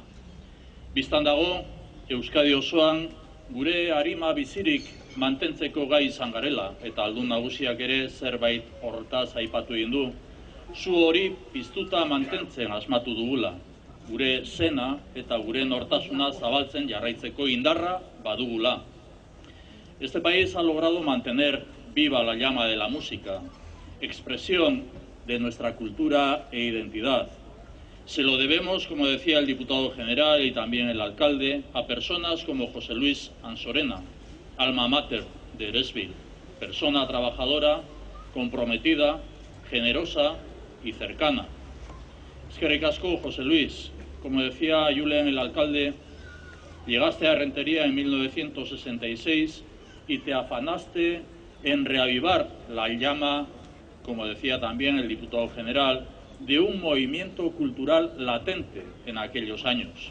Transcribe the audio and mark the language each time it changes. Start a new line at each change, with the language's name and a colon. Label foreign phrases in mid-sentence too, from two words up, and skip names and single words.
Basque: Bistan dago, Euskadi osoan gure arima bizirik mantentzeko gai izan garela, eta aldun nagusiak ere zerbait hortaz aipatu egin du. Zu hori piztuta mantentzen asmatu dugula, gure zena eta gure nortasuna zabaltzen jarraitzeko indarra badugula.
Spanish: Este país ha logrado mantener viva la llama de la música, expresión de nuestra cultura e identidad. Se lo debemos, como decía el diputado general y también el alcalde, a personas como José Luis Ansorena, alma mater de Eresbil, persona trabajadora, comprometida, generosa y cercana.
Basque: Eskerrik asko, José Luis.
Spanish: Como decía Julen, el alcalde, llegaste a Rentería en 1966 y te afanaste en reavivar la llama, como decía también el diputado general, de un movimiento cultural latente en aquellos años.